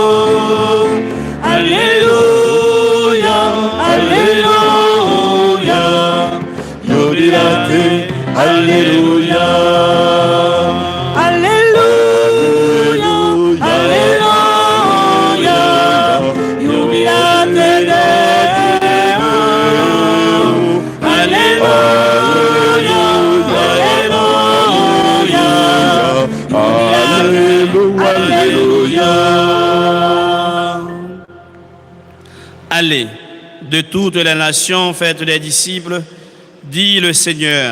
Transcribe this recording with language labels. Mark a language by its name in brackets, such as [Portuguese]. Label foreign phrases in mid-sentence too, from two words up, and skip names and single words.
[French] Alléluia, Alléluia, jubilate, Alléluia. Alléluia, Alléluia, [Latin] jubilate Deo. [French] Alléluia, Alléluia. Allez, de toutes les nations, faites des disciples, dit le Seigneur.